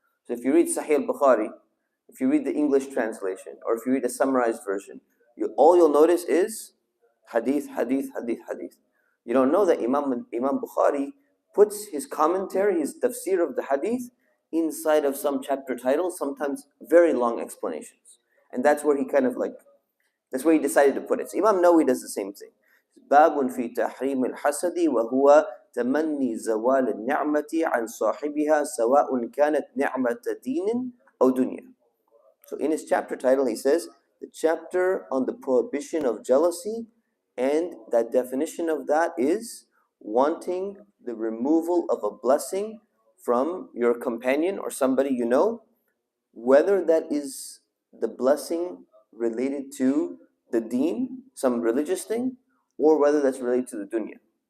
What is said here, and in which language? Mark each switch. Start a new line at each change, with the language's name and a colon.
English: So if you read Sahih al-Bukhari, if you read the English translation, or if you read a summarized version, all you'll notice is hadith, hadith, hadith, hadith. You don't know that Imam Bukhari puts his commentary, his tafsir of the hadith, inside of some chapter titles, sometimes very long explanations. And that's where he that's where he decided to put it. So Imam Nawawi does the same thing.
Arabic: باب في تحريم الحسد وهو تمني زوال النعمة عن صاحبها سواء كانت نعمة دين أو دنيا.
English: So in his chapter title he says, the chapter on the prohibition of jealousy, and that definition of that is wanting the removal of a blessing from your companion or somebody you know, whether that is the blessing related to the deen, some religious thing, or whether that's related to the dunya.